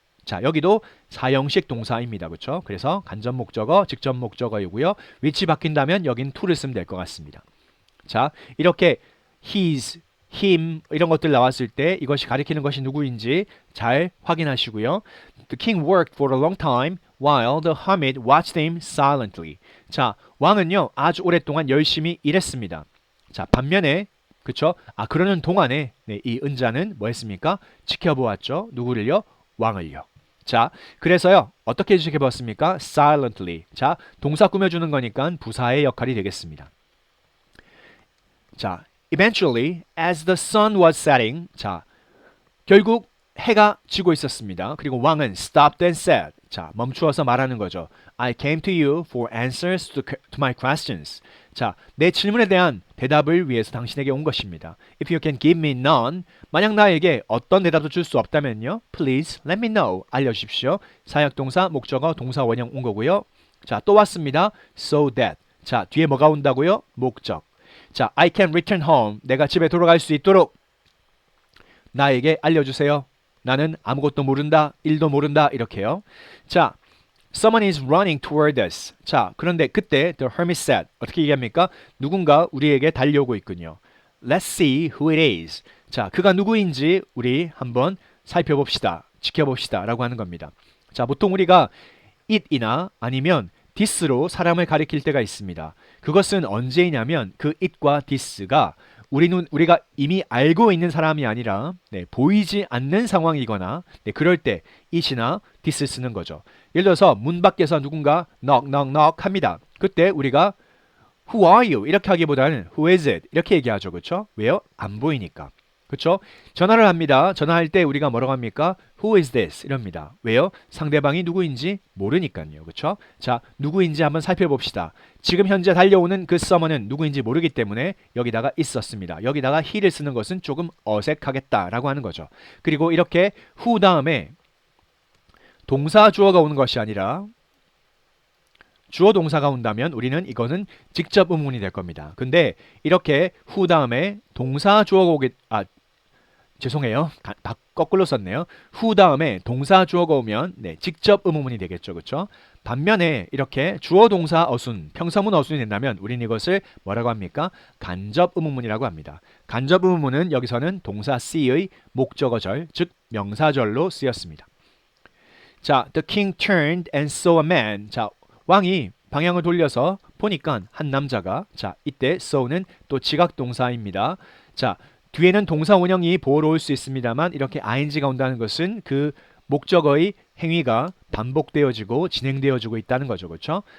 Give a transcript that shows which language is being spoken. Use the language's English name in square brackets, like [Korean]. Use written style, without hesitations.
[Korean] 자, 여기도 사형식 동사입니다. 그렇죠? 그래서 간접 목적어, 직접 목적어이고요. 위치 바뀐다면 여긴 to를 쓰면 될 것 같습니다. 자, 이렇게 his, him 이런 것들 나왔을 때 이것이 가리키는 것이 누구인지 잘 확인하시고요. [English] The king worked for a long time while the hermit watched him silently. [Korean] 자, 왕은요 아주 오랫동안 열심히 일했습니다. 자, 반면에 그렇죠? 그러는 동안에 네, 이 은자는 뭐 했습니까? 지켜보았죠. 누구를요? 왕을요. 자, 그래서요 어떻게 지켜봤습니까? [English] silently. [Korean] 자, 동사 꾸며주는 거니까 부사의 역할이 되겠습니다. [English] 자, eventually as the sun was setting. [Korean] 자, 결국 해가 지고 있었습니다. 그리고 왕은 [English] stopped and said. [Korean] 자, 멈추어서 말하는 거죠. [English] I came to you for answers to my questions. [Korean] 자, 내 질문에 대한 대답을 위해서 당신에게 온 것입니다. [English] If you can give me none, [Korean] 만약 나에게 어떤 대답도 줄 수 없다면요. [English] Please let me know. [Korean] 알려주십시오. 사역동사, 목적어, 동사 원형 온 거고요. 자, 또 왔습니다. [English] So that. [Korean] 자, 뒤에 뭐가 온다고요? 목적. 자, [English] I can return home. [Korean] 내가 집에 돌아갈 수 있도록 나에게 알려주세요. 나는 아무것도 모른다, 일도 모른다 이렇게요. [English] 자, someone is running toward us. [Korean] 자, 그런데 그때 [English] the hermit said [Korean] 어떻게 얘기합니까? 누군가 우리에게 달려오고 있군요. [English] Let's see who it is. [Korean] 자, 그가 누구인지 우리 한번 살펴봅시다. 지켜봅시다. 라고 하는 겁니다. 자, 보통 우리가 it이나 아니면 this로 사람을 가리킬 때가 있습니다. 그것은 언제이냐면 그 it과 this가 우리가 이미 알고 있는 사람이 아니라 보이지 않는 상황이거나 그럴 때 it이나 this 쓰는 거죠. 예를 들어서 문 밖에서 누군가 knock knock knock 합니다. 그때 우리가 [English] Who are you? [Korean] 이렇게 하기보다는 [English] Who is it? [Korean] 이렇게 얘기하죠. 그렇죠? 왜요? 안 보이니까. 그렇죠? 전화를 합니다. 전화할 때 우리가 뭐라고 합니까? [English] Who is this? [Korean] 이럽니다. 왜요? 상대방이 누구인지 모르니까요. 그렇죠? 자, 누구인지 한번 살펴봅시다. 지금 현재 달려오는 그 서머는 누구인지 모르기 때문에 여기다가 있었습니다. 여기다가 he를 쓰는 것은 조금 어색하겠다라고 하는 거죠. 그리고 이렇게 who 다음에 동사 주어가 오는 것이 아니라 주어 동사가 온다면 우리는 이거는 직접 의문이 될 겁니다. 근데 이렇게 who 다음에 동사 주어가 죄송해요. 거꾸로 썼네요. who 다음에 동사 주어가 오면 직접 의문이 되겠죠. 그렇죠? 반면에 이렇게 주어 동사 어순, 평서문 어순이 된다면 우리는 이것을 뭐라고 합니까? 간접 의문이라고 합니다. 간접 의문은 여기서는 동사 C의 목적어절, 즉 명사절로 쓰였습니다. [English] 자, the king turned and saw a man. [Korean] 자, 왕이 방향을 돌려서 보니까 한 남자가 자, 이때 saw는 또 지각 동사입니다. 자, 뒤에는 동사 원형이 보어로 올 수 있습니다만 이렇게 ing가 온다는 것은 그 목적어의 행위가 반복되어지고 진행되어지고 있다는 거죠. 그렇죠?